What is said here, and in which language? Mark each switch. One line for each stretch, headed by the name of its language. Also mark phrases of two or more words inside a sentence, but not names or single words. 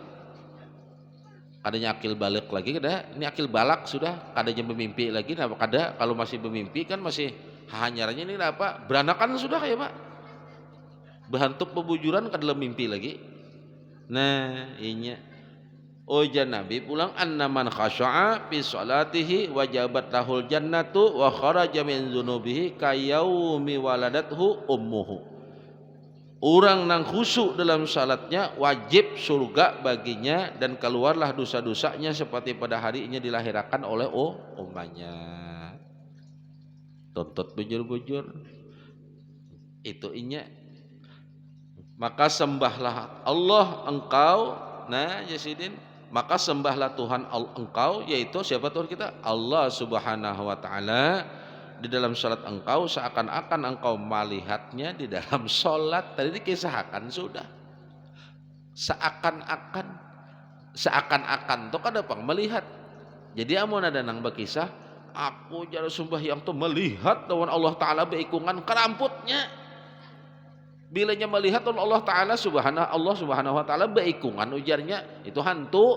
Banjar: Kadanya akil balik lagi kada, ini akil balak sudah, kadanya bermimpi lagi, nah kada kalau masih bermimpi kan masih hanyarnya ini apa? Beranakan sudah kayak Pak. Berhantuk pebujuran kada mimpi lagi. Nah, inya ujar Nabi pulang
Arabic: أن من خشع في صلاته وجبت له الجنة وخرج من ذنوبه كيوم ولدته أمه.
Indonesian: Orang nang khusyuk dalam salatnya wajib surga baginya dan keluarlah dosa-dosanya seperti pada harinya dilahirkan oleh ummanya.
Banjar: Tuntut bujur-bujur itu inya.
Indonesian: Maka sembahlah Allah engkau, nah Yasidin, maka sembahlah Tuhan engkau, yaitu siapa Tuhan kita? Allah
Arabic: سبحانه وتعالى
Indonesian: di dalam salat engkau seakan-akan engkau melihatnya di dalam salat.
Banjar: Tadi dikisahkan sudah. Seakan-akan tuh kada pang melihat. Jadi amun ada nang berkisah, aku jara sumbah yang tuh melihat lawan Allah taala beikungan keramputnya. Bilanya melihat Allah taala
Arabic: سبحانه وتعالى
Banjar: beikungan ujarnya itu hantu.